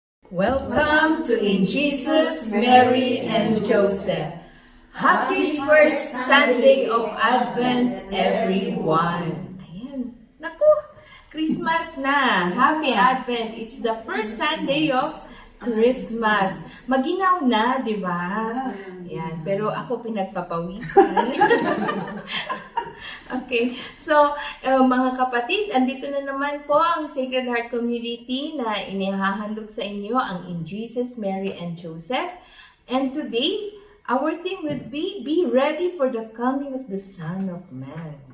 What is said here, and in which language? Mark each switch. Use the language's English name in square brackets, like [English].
[English] Welcome to In Jesus, Mary, and Joseph. Happy first Sunday of Advent, everyone. Ayan. Naku, Christmas na. Happy Advent. It's the first Sunday of Christmas. [Filipino] Maginaw na, di ba? Ayan. Pero ako pinagpapawisan. Okay. So, mga kapatid, andito na naman po ang Sacred Heart Community na inihahandog sa inyo ang In Jesus, Mary, and Joseph. [English] And today, our theme would be ready for the coming of the Son of Man.